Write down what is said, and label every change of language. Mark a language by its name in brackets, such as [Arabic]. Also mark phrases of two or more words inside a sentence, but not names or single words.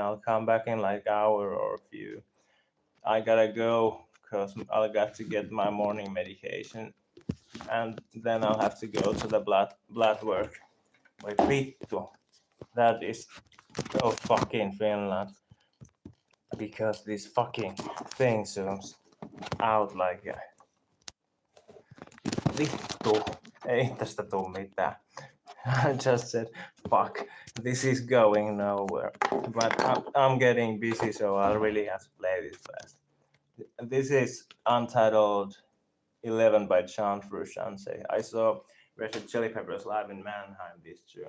[English] I'll come back in like hour or a few. I gotta go because I got to get my morning medication, and then I'll have to go to the blood work. Wait, vittu. That is so fucking Finland. Because this fucking thing zooms out like vittu. [Finnish] Ei tästä tuu mitään. [English] I just said, fuck, this is going nowhere. But I'm getting busy, so I'll really have to play this fast. This is Untitled 11 by John Frusciante. I saw Red Hot Chili Peppers live in Mannheim this June.